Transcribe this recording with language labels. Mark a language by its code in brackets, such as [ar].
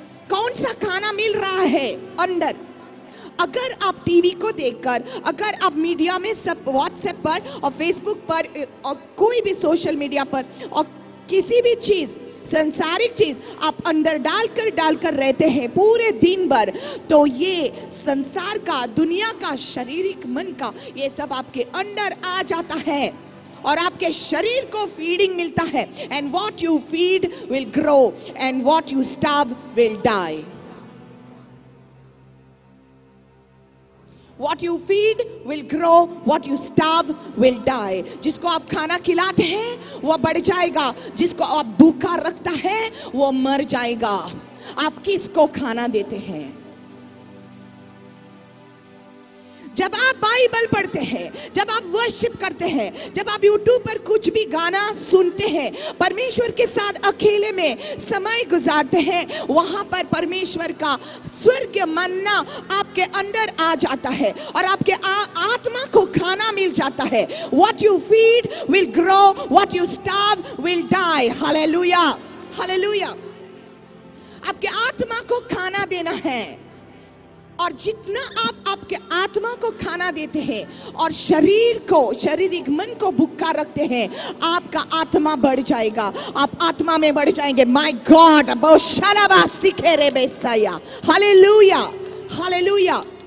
[hi] कौन सा खाना मिल रहा है अंदर? अगर आप टीवी को देखकर, अगर आप मीडिया में सब व्हाट्सएप पर और फेसबुक पर और कोई भी सोशल मीडिया पर और किसी भी चीज, संसारिक चीज आप अंदर डालकर रहते हैं पूरे दिन भर, तो ये संसार का, दुनिया का, शारीरिक मन का, ये सब आपके अंदर आ जाता है और आपके शरीर को फीडिंग मिलता है। [en] And what you feed will grow and what you starve will die. What you feed will grow, what you starve will die. [hi] जिसको आप खाना खिलाते हैं वो बढ़ जाएगा, जिसको आप भूखा रखता है वो मर जाएगा। आप किसको खाना देते हैं? जब आप बाइबल पढ़ते हैं, जब आप वर्शिप करते हैं, जब आप यूट्यूब पर कुछ भी गाना सुनते हैं, परमेश्वर के साथ अकेले में समय गुजारते हैं, वहां पर परमेश्वर का स्वर्ग मन्ना आपके अंदर आ जाता है और आपके आत्मा को खाना मिल जाता है। [en] What you feed will grow, what you starve will die. [hi] Hallelujah. Hallelujah. आपके आत्मा को खाना देना है, और जितना आप आपके आत्मा को खाना देते हैं और शरीर को, शारीरिक मन को भूखा रखते हैं, आपका आत्मा बढ़ जाएगा। आप आत्मा में बढ़ जाएंगे। My God, बोशालाबा सिखेरे बेसाया। हालेलुया। हालेलुया।